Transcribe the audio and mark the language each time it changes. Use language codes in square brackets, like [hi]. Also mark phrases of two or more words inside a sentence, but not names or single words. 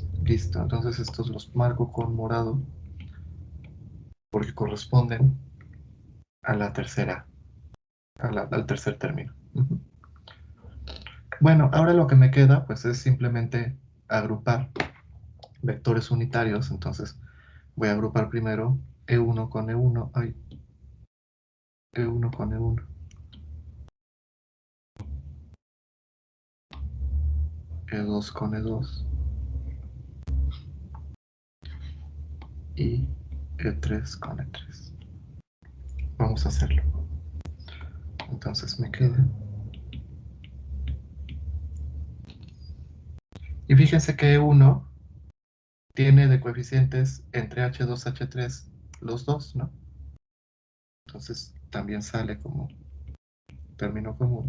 [es] Listo, entonces estos los marco con morado porque corresponden a la tercera, al tercer término. Bueno, ahora lo que me queda pues es simplemente agrupar vectores unitarios. Entonces voy a agrupar primero E1 con E1, E1 con E1, E2 con E2 y E3 con E3. Vamos a hacerlo. Entonces me queda. Y fíjense que E1 tiene de coeficientes entre H2, H3 los dos, ¿no? Entonces también sale como término común.